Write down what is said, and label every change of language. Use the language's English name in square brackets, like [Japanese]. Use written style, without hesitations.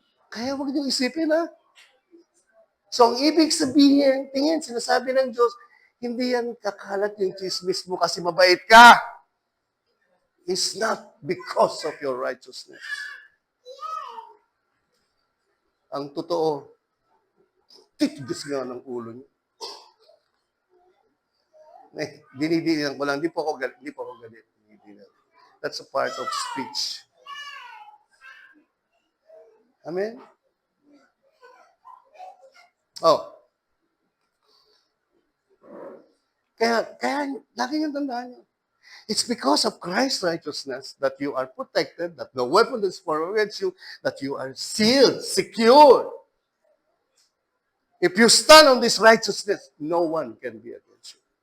[Filipino] Kaya huwag niyong isipin, ha? So, ang ibig sabihin, tingin, sinasabi ng Diyos, hindi yan kakalat yung chismis mo kasi mabait ka. [English] It's not because of your righteousness. [Filipino] Ang totoo, titigas nga ng ulo niyo. Dinidinan ko lang, di po ako galit. [English] That's a part of speech. [Filipino] Amen? Oh. Kaya lagi niyong tandaan niyo. [English] It's because of Christ's righteousness that you are protected, that no weapon is formed against you, that you are sealed, secured. If you stand on this righteousness, no one can be against you.